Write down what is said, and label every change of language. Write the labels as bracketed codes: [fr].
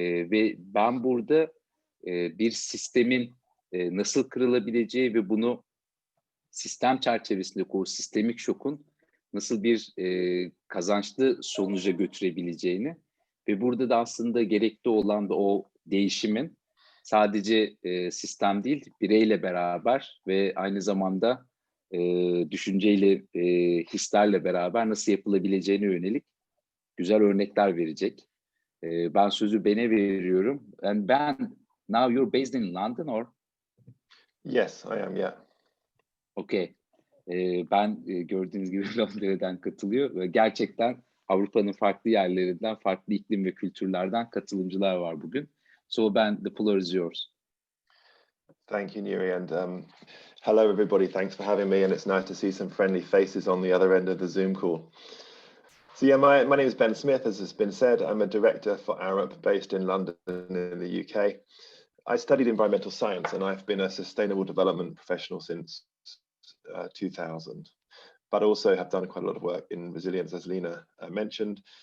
[tr] Ve ben burada bir sistemin nasıl kırılabileceği ve bunu sistem çerçevesindeki o sistemik şokun nasıl bir kazançlı sonuca götürebileceğini ve burada da aslında gerekli olan da o değişimin sadece sistem değil, bireyle beraber ve aynı zamanda düşünceyle, hislerle beraber nasıl yapılabileceğine yönelik güzel örnekler verecek. Ben sözü Ben'e veriyorum. [en] And Ben, now you're based in London or? Yes, I am, yeah. Okay. [tr] Ben gördüğünüz gibi Londra'dan katılıyor ve gerçekten Avrupa'nın farklı yerlerinden, farklı iklim ve kültürlerden katılımcılar var bugün. [en] So Ben, the floor is yours. Thank you, Nuri, and hello, everybody. Thanks for having me, and it's nice to see some friendly faces on the other end of the Zoom call. So yeah, my name is Ben Smith, as has been said. I'm a director for Arup based in London in the UK. I studied environmental science, and I've been a sustainable development professional since 2000, but also have done quite a lot of work in resilience, as Lena mentioned.